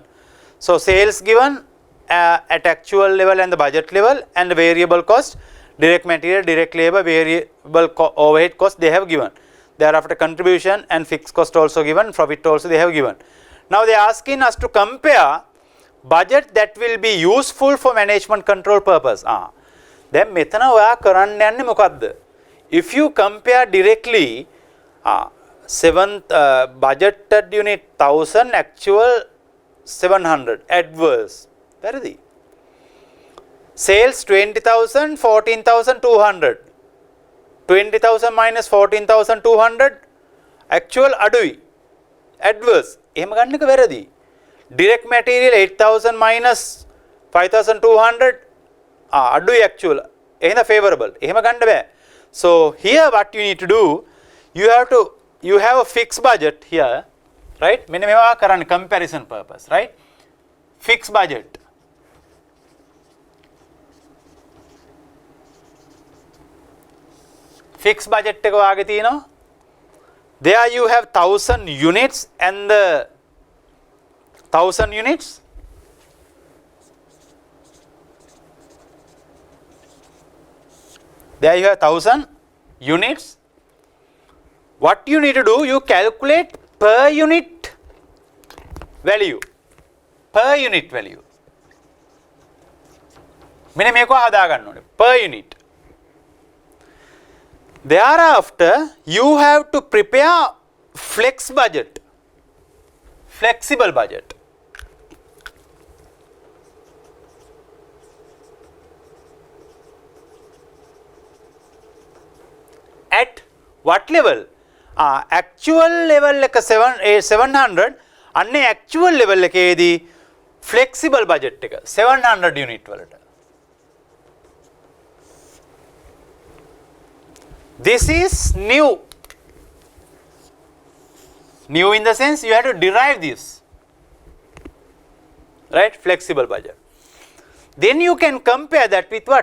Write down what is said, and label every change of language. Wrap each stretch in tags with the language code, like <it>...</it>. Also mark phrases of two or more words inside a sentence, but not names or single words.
<en>So sales given at actual level and the budget level, and the variable cost, direct material, direct labor, variable overhead cost they have given. Thereafter contribution and fixed cost also given, profit also they have given. Now they are asking us to compare budget that will be useful for management control purpose.</en> <si>දැන් මෙතන ඔයා කරන්න යන්නේ මොකද්ද?</si> <en>If you compare directly budgeted unit 1000, actual 700, adverse.</en> <si>වැරදි. Sales 20,000, 14,200. 20,000 minus 14,200, actual අඩුයි. Adverse. එහෙම ගන්න එක වැරදි.</si> <en>Direct material 8,000 minus 5,200,</en> <si>අඩුයි actual. එහෙනම් favorable. එහෙම ගන්න බෑ.</si> <en>So here what you need to do, you have a fixed budget here, right?</en> <si>මෙන්න මේවා කරන්න</si> <en>comparison purpose, right? Fixed budget. Fixed budget</en> <si>එක වාගේ තියෙනවා.</si> <en>There you have 1000 units and the 1000 units. There you have 1000 units. What you need to do, you calculate per unit value. Per unit value.</en> <si>මෙන්න මේක හදා ගන්න ඕනේ.</si> <en>Per unit. Thereafter, you have to prepare flex budget, flexible budget. At what level? Actual level</en> <si>එක 700, අන්නේ</si> <en>actual level</en> <si>එකේදී</si> <en>flexible budget</en> <si>එක 700 unit වලට.</si> <en>This is new. New in the sense you have to derive this, right? Flexible budget. Then you can compare that with what?</en>